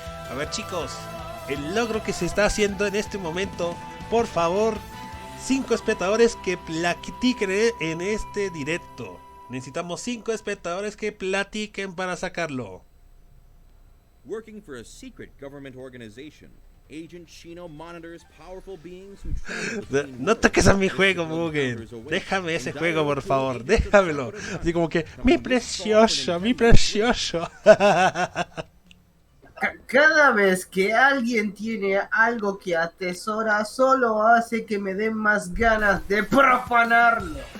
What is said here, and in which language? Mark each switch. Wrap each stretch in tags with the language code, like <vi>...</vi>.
<es>A ver, chicos, el logro que se está haciendo en este momento, por favor, 5 espectadores que platiquen en este directo. Necesitamos 5 espectadores que platiquen para sacarlo.</es> <en>Working for a secret government organization, Agent Shino monitors powerful beings who</en> <es>No toques a mi juego, Mugen. Déjame ese juego, por favor. Déjamelo. Así como que, mi precioso, mi precioso. Cada vez que alguien tiene algo que atesora, solo hace que me den más ganas de profanarlo.</es>